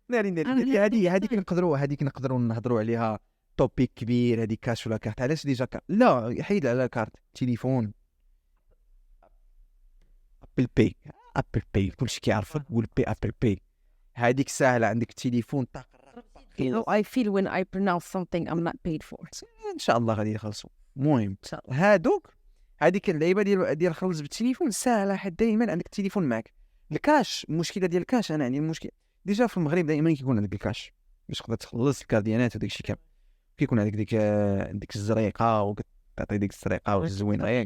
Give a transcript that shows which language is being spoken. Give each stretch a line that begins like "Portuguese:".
Arabic: ناري هذيك نقدروا نهضروا عليها توبيك كبير. هذيك كاش ولا كارت؟ علاش ديجا كارت؟ لا حيد على كارت تليفون. ابل باي كلشي كيعرفك. قول بي ابل باي هذيك ساهله. عندك التليفون طاق.
English: I feel when I pronounce something I'm not paid for.
Arabic: ان شاء الله غادي يخلصوا. المهم هادوك هذيك اللعيبه ديال الخلص بالتليفون ساهله، حيت دائما عندك التليفون معك. الكاش المشكله ديال الكاش، انا يعني المشكل ديجا في المغرب دائما كيكون عندك الكاش باش تقدر تخلص الكارديانات وداك الشيء كامل. كيكون عندك ديك الزريقه وكتعطي ديك الزريقه والزوينه ياك